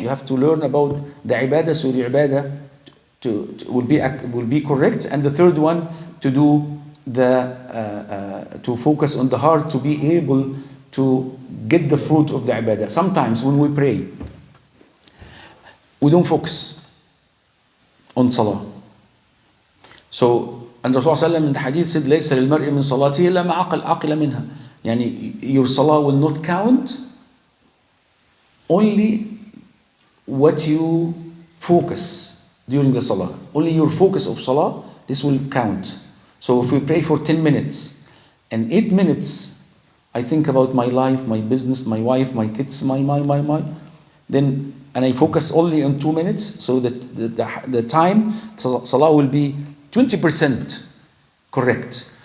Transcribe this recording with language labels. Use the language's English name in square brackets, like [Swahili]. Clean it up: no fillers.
[English] You have to learn about the ibadah, so the ibadah will be correct. And the third one, to do to focus on the heart, to be able to get the fruit of the ibadah. Sometimes when we pray, we don't focus on salah. So, and Rasulullah in the hadith said, [Arabic] ليس للمرء من صلاته إلا ما عقل منها. [English] Yani your salah will not count, only what you focus during the salah. Only your focus of salah, this will count. So if we pray for 10 minutes, and 8 minutes, I think about my life, my business, my wife, my kids, then, and I focus only on 2 minutes, so that the time, salah will be 20% correct.